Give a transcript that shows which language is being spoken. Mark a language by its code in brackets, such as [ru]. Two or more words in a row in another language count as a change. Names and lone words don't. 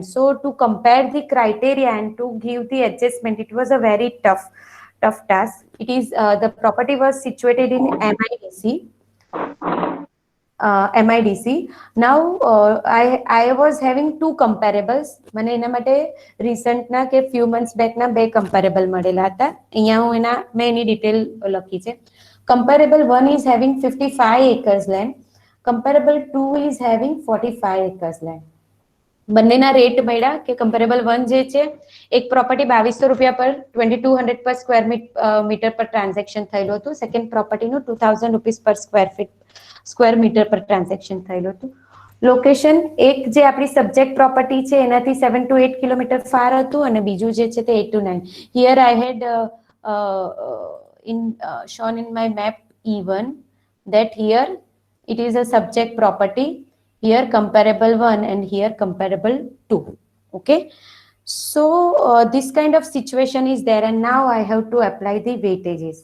[en] So to compare the criteria and to give the adjustment, it was a very tough task. It is the property was situated in MIDC. MIDC. Now I was having two comparables. [gu] મને એના માટે recent ના કે [en] few months back [gu] ના બે comparable મળેલા હતા. અહીંયા હું મેં એની detail લખી છે. [en] Comparable 1 is having 55 acres land. Comparable 2 is having 45 acres land. [gu] બંનેના રેટ મળ્યા કે કમ્પેરેબલ 1 જે છે એક પ્રોપર્ટી 2200 રૂપિયા પર 2200 પર [en] square meter [gu] પર ટ્રાન્ઝેક્શન થયેલું હતું. સેકન્ડ પ્રોપર્ટીનું 2000 રૂપીસ પર [en] square meter [gu] પર ટ્રાન્ઝેક્શન થયેલું હતું. લોકેશન એક જે આપણી [en] subject property [gu] છે એનાથી 7 to 8 [en] kilometre far [gu] હતું અને બીજું જે છે તે 8 to 9. [en] here I had shown in my map E1 that here it is a subject property, here comparable 1 and here comparable 2. Okay, so this kind of situation is there and now I have to apply the weightages.